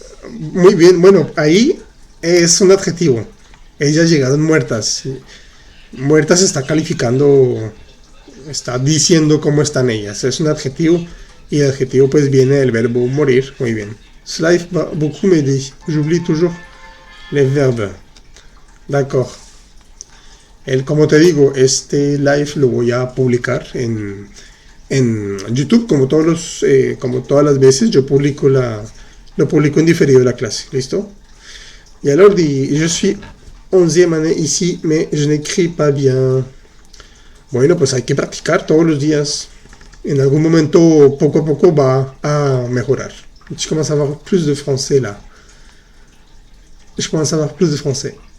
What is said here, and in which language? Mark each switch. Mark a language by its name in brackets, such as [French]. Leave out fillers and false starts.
[Spanish] Muy bien, bueno, ahí es un adjetivo. Ellas llegaron muertas. Muertas está calificando, está diciendo cómo están ellas. Es un adjetivo y el adjetivo pues viene del verbo morir. Muy bien. [French] Ce live va beaucoup m'aider. J'oublie toujours les verbes. D'accord. [Spanish] Como te digo, este live lo voy a publicar en YouTube, como como todas las veces, lo publico en diferido la clase, ¿listo? [French] Y alors, je suis 11e année ici, mais je n'écris pas bien. [Spanish] Bueno, pues hay que practicar todos los días. En algún momento, poco a poco, va a mejorar. [French] Je commence à avoir plus de français là. Je commence à avoir plus de français.